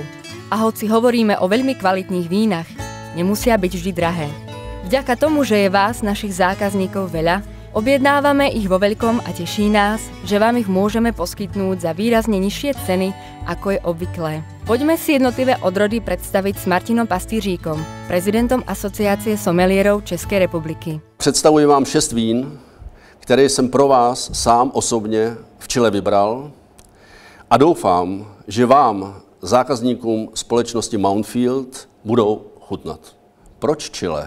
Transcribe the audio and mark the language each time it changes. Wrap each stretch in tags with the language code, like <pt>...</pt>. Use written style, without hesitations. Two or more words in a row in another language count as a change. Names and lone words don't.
<sk>A hoci hovoríme o veľmi kvalitných vínach, nemusia byť vždy drahé. Vďaka tomu, že je vás, našich zákazníkov, veľa, objednávame ich vo veľkom a teší nás, že vám ich môžeme poskytnúť za výrazne nižšie ceny, ako je obvyklé. Poďme si jednotlivé odrody predstaviť s Martinom Pastýříkom, prezidentom Asociace somelierov České republiky.</sk> <cs>Představuji vám 6 vín, které jsem pro vás sám osobně v Chile vybral a doufám, že vám, zákazníkům společnosti Mountfield, budou chutnat. Proč Chile?</cs>